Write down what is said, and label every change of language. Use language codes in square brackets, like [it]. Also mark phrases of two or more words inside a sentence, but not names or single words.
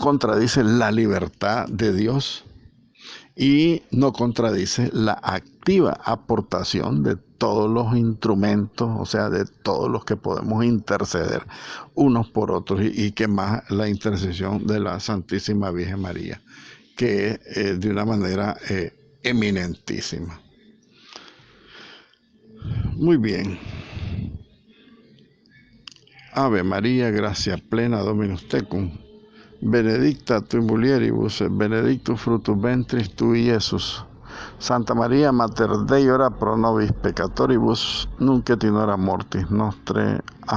[es] contradice la libertad de Dios y no contradice la activa aportación de todos los instrumentos, o sea, de todos los que podemos interceder unos por otros, y que más la intercesión de la Santísima Virgen María, que es de una manera eminentísima. Muy bien. [la] Ave María, gracia plena, Dominus tecum, benedicta tu in mulieribus, benedictus fructus ventris tui, Iesus. Santa María, Mater Dei, ora pro nobis peccatoribus, nunc et in hora mortis nostre.